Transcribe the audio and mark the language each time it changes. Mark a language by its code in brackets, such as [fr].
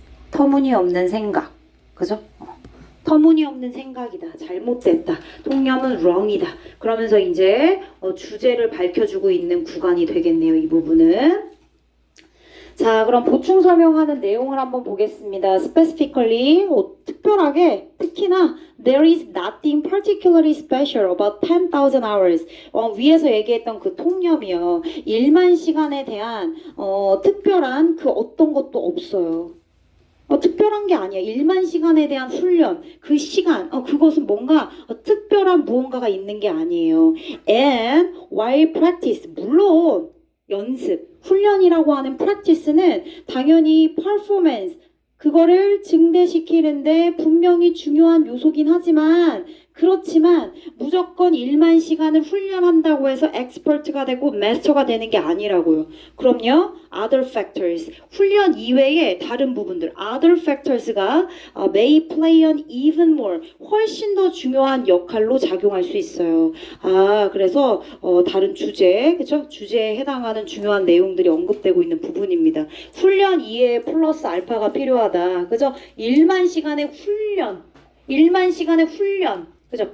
[ko] 터무니없는 생각. 그죠? 터무니없는 생각이다. 잘못됐다. 통념은 wrong이다. 그러면서 이제 주제를 밝혀주고 있는 구간이 되겠네요. 이 부분은. 자, 그럼 보충 설명하는 내용을 한번 보겠습니다. [en] Specifically, [ko] 특별하게, 특히나 [en] There is nothing particularly special about 10,000 hours. [ko] 위에서 얘기했던 그 통념이요. 1만 시간에 대한 특별한 그 어떤 것도 없어요. 특별한 게 아니야. 1만 시간에 대한 훈련, 그 시간, 그것은 뭔가 특별한 무언가가 있는 게 아니에요. [en] And while practice, [ko] 물론 연습, 훈련이라고 하는 practice는 당연히 performance, 그거를 증대시키는데 분명히 중요한 요소긴 하지만 그렇지만 무조건 일만 시간을 훈련한다고 해서 엑스퍼트가 되고 마스터가 되는 게 아니라고요. 그럼요. [en] other factors. [ko] 훈련 이외에 다른 부분들. [en] other factors가 may play an even more. [ko] 훨씬 더 중요한 역할로 작용할 수 있어요. 그래서 다른 주제, 그쵸? 주제에 해당하는 중요한 내용들이 언급되고 있는 부분입니다. 훈련 이외에 플러스 알파가 필요하다. 그죠? 1만 시간의 훈련. 1만 시간의 훈련. 그죠?